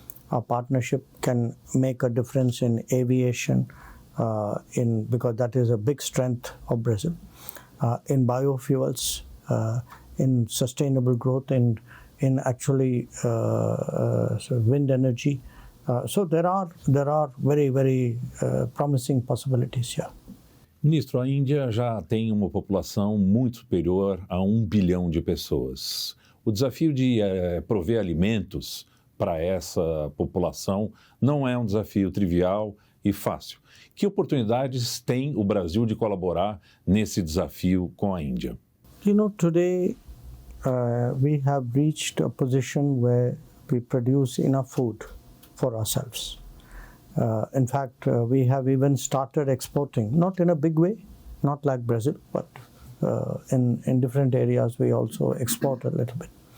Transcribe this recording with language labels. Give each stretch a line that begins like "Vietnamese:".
English: Our partnership can make a difference in aviation, because that is a big strength of Brazil, in biofuels, in sustainable growth, in actually wind energy. So there are very, very promising possibilities here.
Portuguese: Ministro, a Índia já tem uma população muito superior a 1 bilhão de pessoas. O desafio de prover alimentos para essa população não é um desafio trivial e fácil. Que oportunidades tem o Brasil de colaborar nesse desafio com a Índia?
English: Today we have reached a position where we produce enough food for ourselves. In fact, we have even started exporting, not in a big way, not like Brazil, but in different areas we also export a little bit.